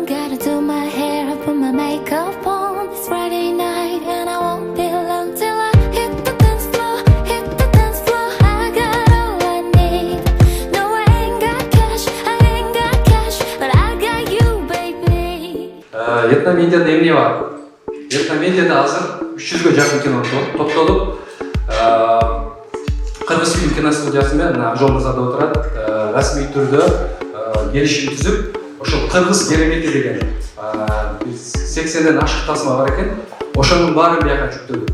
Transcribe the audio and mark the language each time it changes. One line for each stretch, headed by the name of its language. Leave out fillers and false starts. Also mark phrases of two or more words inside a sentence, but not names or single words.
English: Gotta do my hair, put my makeup on. It's Friday night and I won't be long till I hit the dance floor, hit the dance floor. I got all I need. No, I ain't got cash, but I got you, baby.
Kyrgyz: Этномедиада эмне бар? Этномедиада азыр 300ге жакын кино топтолуп, Кыргыз фильм киностудиясы менен Акжол мырзада отурат, расмий түрдө келишим түзүп, ошол кыргыз керемети деген 80ден ашык тасма бар экен, ошонун баарын бияка жүктөдүк.